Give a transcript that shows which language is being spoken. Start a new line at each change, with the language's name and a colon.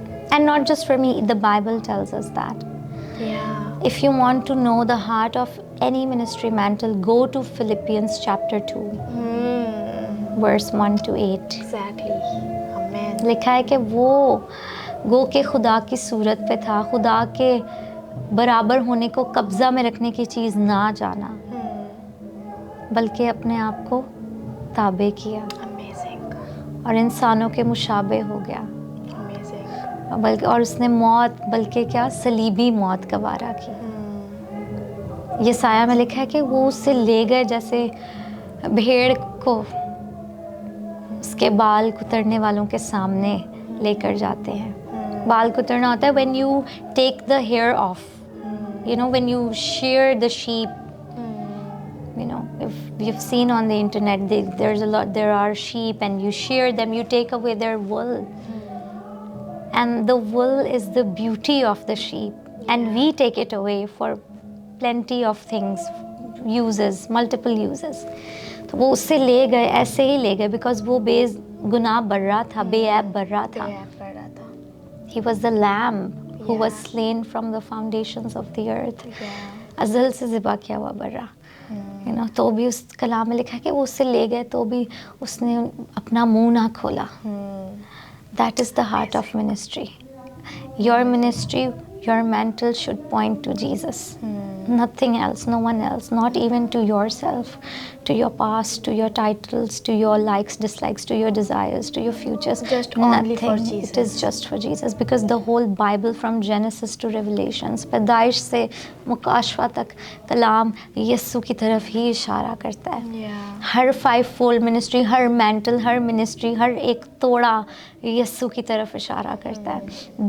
English: And not just for me, the Bible tells us that. If you want to know the heart of any ministry mantle, go to Philippians chapter 2, verse 1 to 8. Exactly. Amen.
Urdu: لکھا ہے کہ وہ گو کہ خدا کی صورت پہ تھا, خدا کے برابر ہونے کو قبضہ میں رکھنے کی چیز نہ جانا, بلکہ اپنے آپ کو تابع کیا.
English: Amazing.
Urdu: اور انسانوں کے مشابہ ہو گیا.
English: Amazing.
Urdu: بلکہ اور اس نے موت, بلکہ کیا, صلیبی موت گوارا کی. یہ سایہ میں لکھا ہے کہ وہ اس سے لے گئے جیسے بھیڑ کو اس کے بال کترنے والوں کے سامنے لے کر جاتے ہیں. بال کترنا ہوتا ہے
English: when you take the hair off, you know, when you shear the sheep, you know, if you've seen on the internet, there are sheep and you shear them, you take away their wool, and the wool is the beauty of the sheep, and we take it away for plenty of things, uses, multiple uses.
Urdu: تو وہ اس سے لے گئے, ایسے ہی لے گئے, because وہ بے گناہ برا تھا, بے عیب برا تھا.
English: He was the lamb who was slain from the foundations of the earth.
Urdu: ازل سے ذبح کیا ہوا برا. تو بھی اس کلام میں لکھا ہے کہ وہ اس سے لے گئے تو بھی اس نے اپنا منہ نہ کھولا.
English: That is the heart of ministry. Your ministry, your mantle should point to Jesus. Nothing else, no one else, not even to yourself, to your past, to your titles, to your likes, dislikes, to your desires, to your futures. Just only for Jesus. It is just for Jesus, because the whole Bible from Genesis to Revelations,
Urdu: پیدائش سے مکاشفہ تک کلام یسوع کی طرف ہی اشارہ کرتا ہے. ہر 5 fold ministry, ہر مینٹل, ہر منسٹری, ہر ایک توڑا یسوع کی طرف اشارہ کرتا ہے.